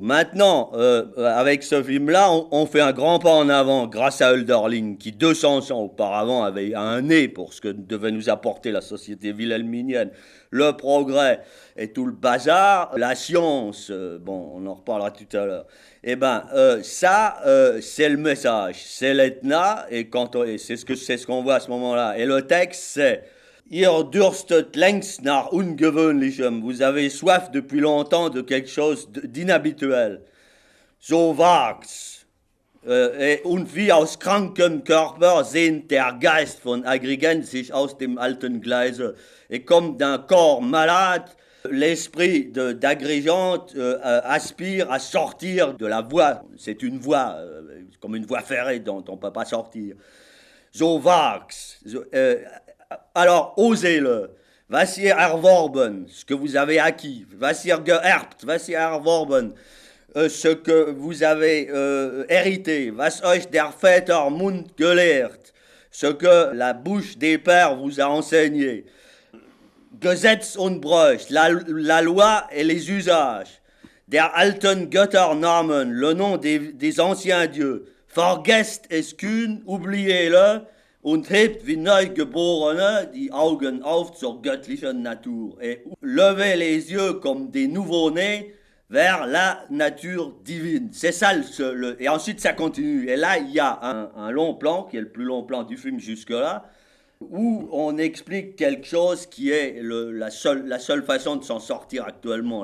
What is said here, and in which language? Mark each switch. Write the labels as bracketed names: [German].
[French] Maintenant, avec ce film-là, on fait un grand pas en avant grâce à Hölderlin, qui 200 ans auparavant avait un nez pour ce que devait nous apporter la société wilhelminienne. Le progrès et tout le bazar, la science, bon, on en reparlera tout à l'heure. Eh ben, ça, c'est le message, c'est l'Etna, et c'est ce qu'on voit à ce moment-là. Et le texte, c'est [German] Ihr dürstet längst nach Ungewöhnlichem. [French] Vous avez soif depuis longtemps de quelque chose d'inhabituel. [German] So wagt's. Und wie aus krankem Körper sehnt der Geist von Agrigent sich aus dem alten Gleise. [French] Et comme d'un corps malade, l'esprit d'Agrigent aspire à sortir de la voie. C'est une voie, comme une voie ferrée dont on ne peut pas sortir. [German] So wagt's. [French] Alors, osez-le. [German] Was ihr erworben, [French] ce que vous avez acquis. [German] Was ihr geerbt, was ihr erworben, [French] ce que vous avez hérité. [German] Was euch der Väter Mund gelehrt, [French] ce que la bouche des pères vous a enseigné. [German] Gesetz und Bräuch, [French] la loi et les usages. [German] Der alten Götternamen, [French] le nom des anciens dieux. [German] Vergesst es kühn, [French] oubliez-le. [German] Und hebt wie Neugeborene die Augen auf zur göttlichen Natur. [French] Et levez les yeux comme des nouveaux-nés vers la nature divine. C'est ça et ensuite ça continue. Et là, il y a un long plan, qui est le plus long plan du film jusque-là, où on explique quelque chose qui est la seule façon de s'en sortir actuellement.